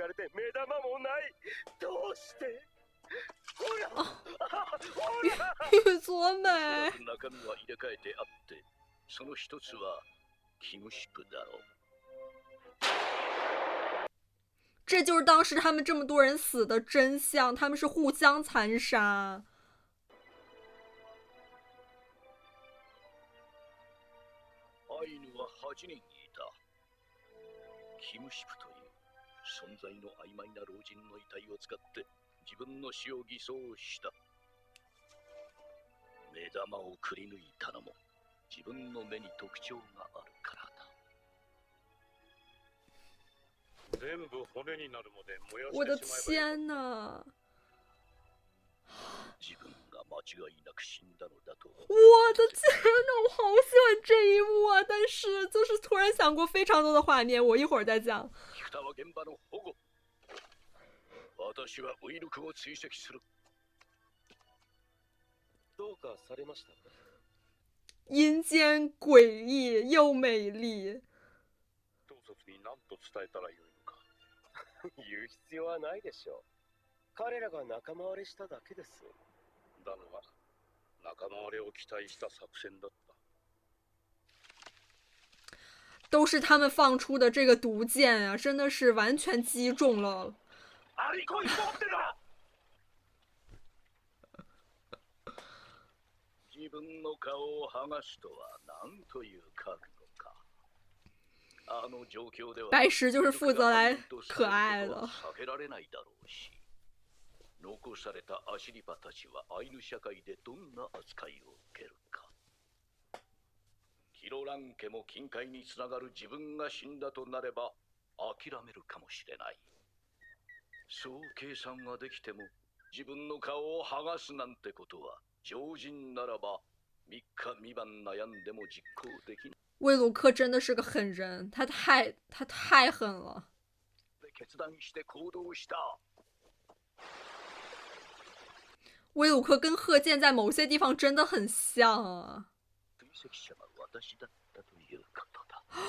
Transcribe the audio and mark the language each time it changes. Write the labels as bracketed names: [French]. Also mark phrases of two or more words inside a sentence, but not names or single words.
[Chinese] 玉佐美。这就是当时他们这么多人死的真相，他们是互相残杀。 [Japanese] アイヌは8人いた。キムシプという存在の曖昧な老人の遺体を使って自分の死を偽装した。目玉をくり抜いたのも自分の目に特徴があるからだ。全部骨になるまで燃やしてしまえばよかった。 [Chinese] 我的天哪！ [Japanese] 自分が間違いなく死んだのだと。 [Chinese] 我的天哪，我好喜欢这一幕啊！但是就是突然想过非常多的画面，我一会儿再讲。 [Japanese] 北は現場の保護。私はウィルクを追跡する。どうかはされましたか？ [Chinese] 阴间诡异又美丽。 [Japanese] 統率に何と伝えたらよいのか。言う必要はないでしょう。彼らが仲間割れしただけです。だのが仲間割れを期待した作戦だった。 [Chinese] 都是他们放出的这个毒箭啊，真的是完全击中了。 [Japanese] アリコイ持ってた。自分の顔を剥がすとは何という覚悟か。あの状況では [Chinese] 白石就是负责来可愛的。 [Japanese] 避けられないだろうし。残されたアシリパたちはアイヌ社会でどんな扱いを受けるか。キロラン家も金塊につながる自分が死んだとなれば諦めるかもしれない。そう計算ができても自分の顔を剥がすなんてことは常人ならば3日3晩悩んでも実行できない。 [Chinese] 威鲁克真的是个狠人，他太狠了。 [Japanese] 決断して行動した。 [Chinese] 威鲁克跟贺建在某些地方真的很像啊。 [Japanese] 追跡者は私だったということだ。